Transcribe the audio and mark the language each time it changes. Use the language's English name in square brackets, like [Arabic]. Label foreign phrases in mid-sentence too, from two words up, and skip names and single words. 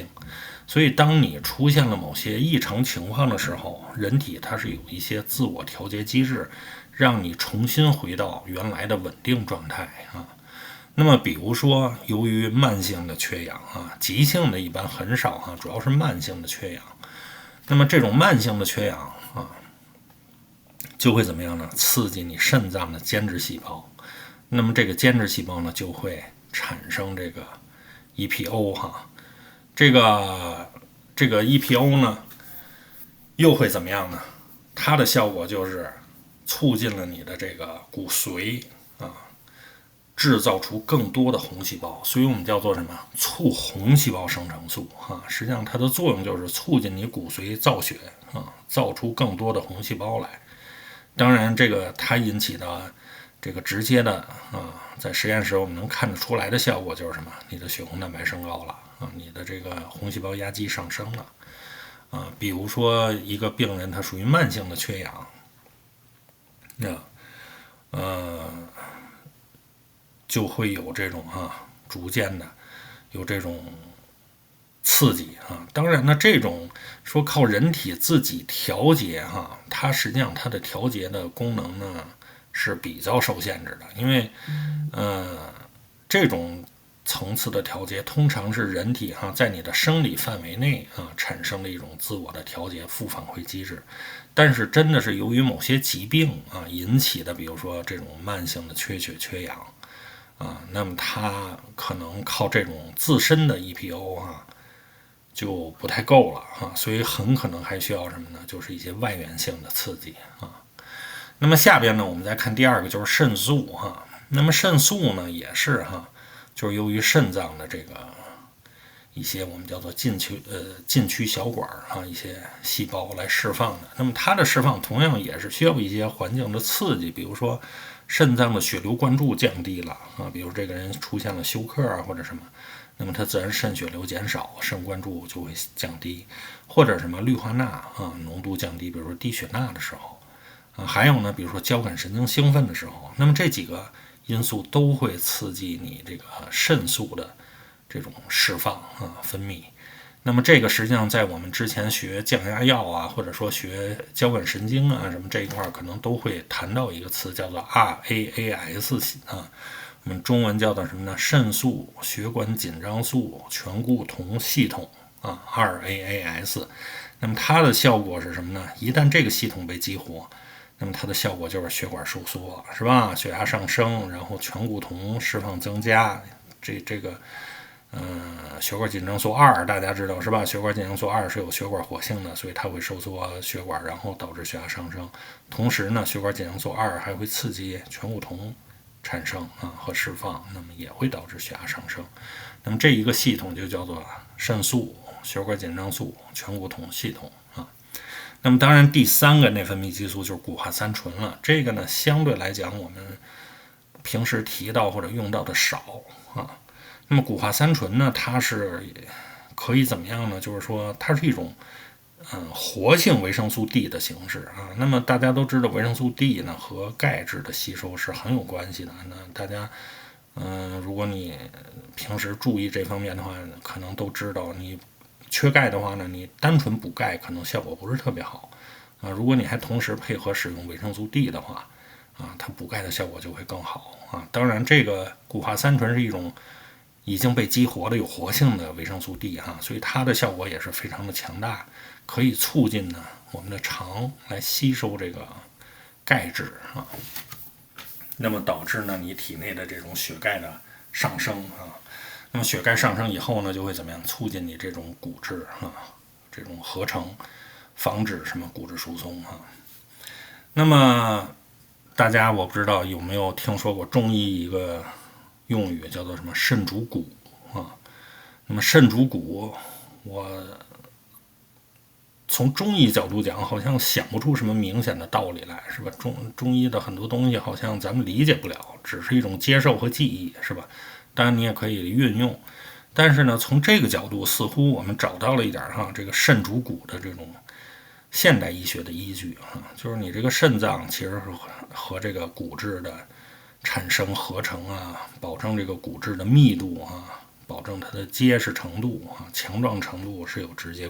[Chinese] 所以當你出現了某些異常情況的時候，人體它是有一些自我調節機制，讓你重新回到原來的穩定狀態那麼比如說由於慢性的缺氧急性的一般很少主要是慢性的缺氧。那麼這種慢性的缺氧就會怎麼樣呢？刺激你腎臟的間質細胞，那麼這個間質細胞呢就會產生這個 EPO 這個 EPO 呢又會怎麼樣呢？它的效果就是促進了你的這個骨髓製造出更多的紅細胞，所以我們叫做什麼？促紅細胞生成素啊。實際上它的作用就是促進你骨髓造血啊，造出更多的红細胞来。當然，这個它引起的这個直接的啊，在實驗室我們能看得出來的效果就是什麼？你的血紅蛋白升高了啊，你的這個紅細胞壓積上升了啊。比如說一個病人他屬於慢性的缺氧，就會有這種逐漸的有這種刺激啊。當然呢，這種說靠人體自己調節它實際上它的調節的功能呢是比較受限制的，因為這種層次的調節通常是人体在你的生理範圍內產生的一種自我的調節負反饋機制。但是真的是由於某些疾病引起的，比如說這种慢性的缺血缺氧那麼它可能靠這種自身的 EPO 就不太夠了所以很可能還需要什麼呢？就是一些外源性的刺激那麼下邊呢，我們再看第二个，就是腎素那麼腎素呢，也是就是由於腎臟的這個一些我們叫做禁區小管一些細胞來釋放的。那麼它的釋放同樣也是需要一些環境的刺激，比如說腎臟的血流灌注降低了比如這個人出現了休克或者什麼，那麼它自然腎血流減少，腎灌注就會降低，或者什麼氯化钠濃度降低，比如說低血鈉的時候還有呢，比如說交感神經興奮的時候，那麼這幾個因素都會刺激你這個腎素的這種釋放分泌。那麼這個實際上在我們之前學降壓藥或者說學交感神經什麼這一塊可能都會談到一個詞，叫做 RAAS 我們中文叫做什麼呢？腎素血管緊張素醛固酮系統 RAAS。那麼它的效果是什麼呢？一旦這個系統被激活，那麼它的效果就是血管收縮，是吧？血壓上升，然后醛固酮釋放增加，這個血管緊張素2大家知道是吧？血管緊張素2是有血管活性的，所以它會收縮血管，然後導致血壓上升。同時呢，血管緊張素2還會刺激醛固酮產生和釋放，那麼也會導致血壓上升。那麼這一個系統就叫做腎素血管緊張素醛固酮系統那麼當然第三個內分泌激素就是谷化三醇了，這個呢相對來講我們平時提到或者用到的少那麼谷化三醇呢，它是可以怎麼樣呢？就是說它是一種活性維生素 D 的形式那麼大家都知道維生素 D 呢和鈣質的吸收是很有關係的。那大家如果你平時注意這方面的話，可能都知道你缺鈣的話呢，你單純補鈣可能效果不是特別好如果你還同時配合使用維生素 D 的話它補鈣的效果就會更好當然這個谷化三醇是一種已經被激活的有活性的維生素 D 所以它的效果也是非常的強大，可以促进呢我們的腸來吸收這個鈣質那麼導致呢你體內的這種血鈣的上升那麼血鈣上升以後呢，就會怎麼樣？促進你這種骨質這種合成，防止什麼骨質疏鬆那麼大家我不知道有沒有聽說過中醫一個用語叫做什麼腎主骨那麼腎主骨，我從中醫角度講，好像想不出什麼明顯的道理來，是吧？中醫的很多東西好像咱們理解不了，只是一種接受和記憶，是吧？當然你也可以運用，但是呢，從這個角度似乎我們找到了一點這個腎主骨的這種現代醫學的依據就是你這個腎臟其實是和這個骨質的產生合成保證這個骨質的密度保證它的結實程度強壯程度是有直接